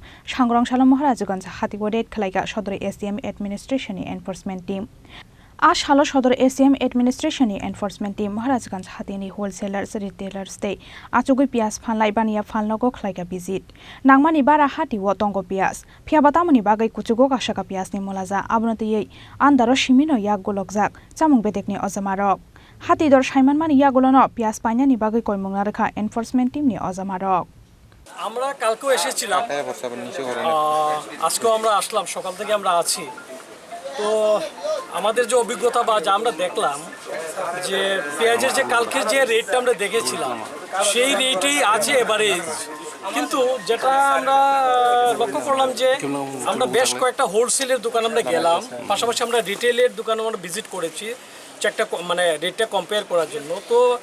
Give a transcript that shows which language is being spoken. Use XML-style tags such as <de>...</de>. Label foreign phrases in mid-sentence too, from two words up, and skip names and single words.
<trp>Sangrongsalo Maharajganj Hatio raid khlaika Sadar SDM</trp> <en>administration enforcement team</en> <trp>Ashalo Sadar SDM</trp> <en>administration enforcement team</en> <trp>Maharajganj Hatini</trp> <en>wholesalers retailers</en> <trp>day achugui pias phanlai bania phalnogo Khlaikha visit nangmani bara hati wo tongo pias phiabatamoni bagai kuchugo kasaka pias ni molaza abnoti ei andaro shimino yak gologjak chamung bedekni ozamarok hati dor saimanmani yagulono pias painani bagai koimungna rekha</trp> <en>enforcement team</en> <trp>ni ozamarok</trp> <bn>আমরা কালকেও এসেছিলাম আজকেও আমরা আসলাম সকাল থেকে আমরা আছি তো আমাদের যে অভিজ্ঞতা বা যা আমরা দেখলাম যে পেঁয়াজের যে কালকে যে রেটটা আমরা দেখেছিলাম সেই রেটেই আছে এভারেজ কিন্তু যেটা আমরা লক্ষ্য করলাম যে আমরা বেশ কয়েকটা হোলসেলের দোকান আমরা গেলাম পাশাপাশি আমরা রিটেলের দোকানে আমরা ভিজিট করেছি একটা মানে রেটটা কম্পেয়ার করার জন্য তো</bn>